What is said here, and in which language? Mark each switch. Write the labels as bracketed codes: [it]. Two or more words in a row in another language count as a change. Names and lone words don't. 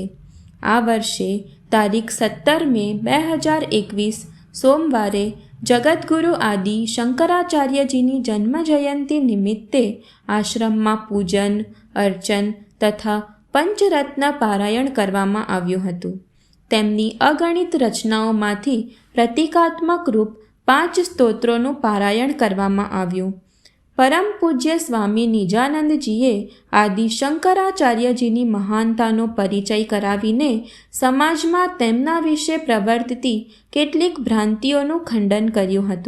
[gu] આ વર્ષે તારીખ 17 મે 2021 સોમવારે જગદ્ગુરુ આદિ શંકરાચાર્યજીની જન્મ જયંતી નિમિત્તે આશ્રમમાં પૂજન, અર્ચન તથા પંચરત્ન પારાયણ કરવામાં આવ્યું હતું। તેમની અગણિત રચનાઓમાંથી પ્રતિકાત્મક રૂપ 5 સ્તોત્રોનું પારાયણ કરવામાં આવ્યું। પરમ પૂજ્ય સ્વામી નિજાનંદજીએ આદિ શંકરાચાર્યજીની મહાનતાનો પરિચય કરાવીને સમાજમાં તેમના વિશે પ્રવર્તતી કેટલીક ભ્રાંતિઓનું ખંડન કર્યું હતું।